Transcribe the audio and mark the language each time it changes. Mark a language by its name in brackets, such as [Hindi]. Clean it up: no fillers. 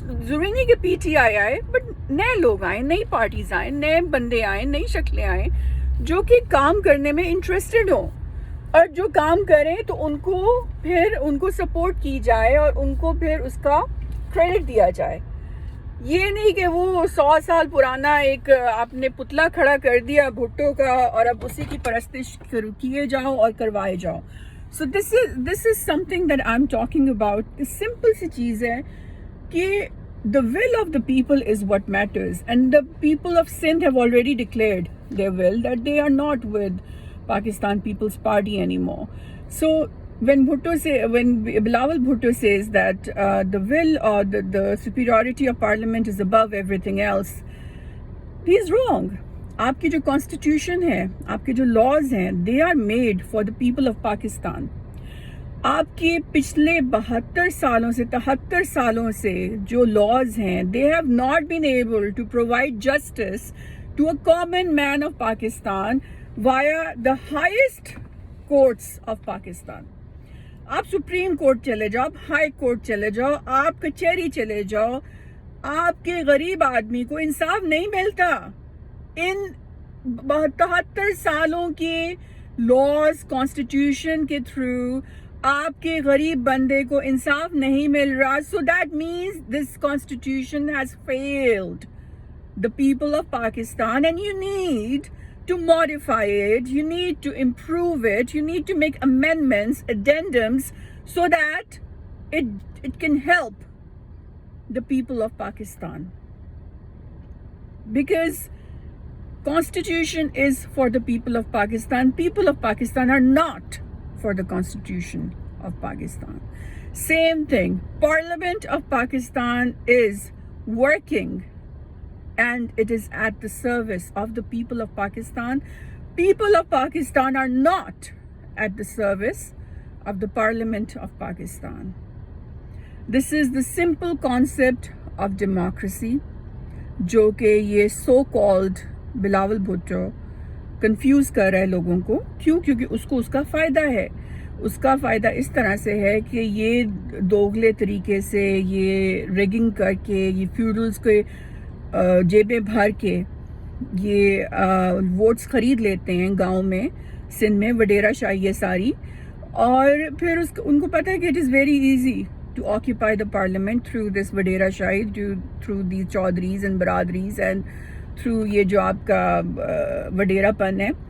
[Urdu] ضروری نہیں کہ پی ٹی آئی آئے, بٹ نئے لوگ آئیں, نئی پارٹیز آئیں, نئے بندے آئیں, نئی شکلیں آئیں جو کہ کام کرنے میں انٹرسٹڈ ہوں, اور جو کام کریں تو ان کو سپورٹ کی جائے اور ان کو پھر اس کا کریڈٹ دیا جائے. یہ نہیں کہ وہ 100 سال پرانا ایک آپ نے پتلا کھڑا کر دیا بھٹو کا اور اب اسی کی پرستش کیے جاؤ اور کروائے جاؤ. [English] So this is something that I'm talking about. [Urdu] Simple سی چیز ہے کہ [English] the will of the people is what matters, and the people of Sindh have already declared their will that they are not with Pakistan People's Party anymore. So when Bilawal Bhutto says that the will or the superiority of parliament is above everything else, he is wrong. [Urdu] آپ کی جو constitution ہے, آپ کے جو laws ہیں, [English] they are made for the people of Pakistan. [Urdu] آپ کے پچھلے 72 سالوں سے 73 سالوں سے جو لاز ہیں, [English] they have not been able to provide justice to a common man of Pakistan via the highest courts of Pakistan. [Urdu] آپ سپریم کورٹ چلے جاؤ, آپ ہائی کورٹ چلے جاؤ, آپ کچہری چلے جاؤ, آپ کے غریب آدمی کو انصاف نہیں ملتا. ان 73 سالوں کے لاز کانسٹیٹیوشن کے تھرو آپ کے غریب بندے کو انصاف نہیں مل رہا. [English] So that means this constitution has failed the people of Pakistan, and you need to modify it, you need to improve it, you need to make amendments, addendums, so that it can help the people of Pakistan. Because Constitution is for the people of Pakistan. People of Pakistan are not for the Constitution of Pakistan. Same thing. Parliament of Pakistan is working and it is at the service of the people of Pakistan. People of Pakistan are not at the service of the Parliament of Pakistan. This is the simple concept of democracy, [Urdu] جو کہ یہ so called Bilawal Bhutto confuse کر رہا ہے لوگوں کو. کیوں؟ کیونکہ اس کو اس کا فائدہ ہے. اس کا فائدہ اس طرح سے ہے کہ یہ دوغلے طریقے سے, یہ ریگنگ کر کے, یہ فیوڈلز کے جیبیں بھر کے یہ ووٹس خرید لیتے ہیں گاؤں میں, سندھ میں وڈیرا شاہی ہے ساری, اور پھر ان کو پتہ ہے کہ [English] it is very easy to occupy the parliament through this Vadera Shahi, through these Chaudhries and Baradris and through [Urdu] یہ جو آپ کا وڈیرا پن ہے.